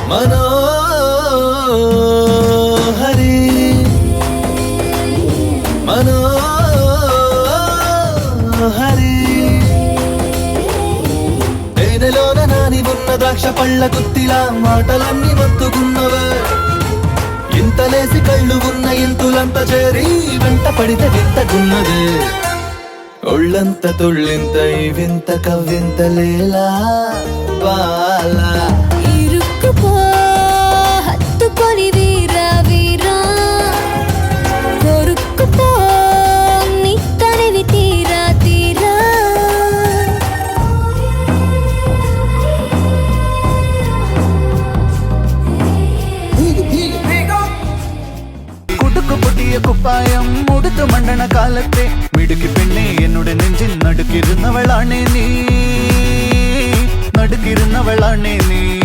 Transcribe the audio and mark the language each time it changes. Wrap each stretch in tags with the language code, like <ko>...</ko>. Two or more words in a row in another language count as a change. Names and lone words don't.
<te>మనోహరి మనోహరి తేనెలోన నాని ఉన్న ద్రాక్ష పళ్ళ గుత్తిలా మాటలన్నీ మత్తుకున్నవే ఇంతలేసి కళ్ళు ఉన్న ఇంతులంత చేరి వెంట పడితే వింతకున్నదే ఒళ్ళంత తుళ్ళింత ఈ వింత కవ్వింత లేలా బాలా ఇరుక్కుపో హత్తుకొని వీరా వీరా కొరుక్కుపో నీ తరివి తీరా తీరా</te> <ml>കുടുക്കു പൊട്ടിയ കുപ്പായം മുടുത്തു മണ്ടണ കാലത്തെ മിടുക്കി പെണ്ണെ എന്നോട് നെഞ്ചിൽ നടുക്കിരുന്നവളാണേ നീ നടുക്കിരുന്നവളാണേ നീ</ml>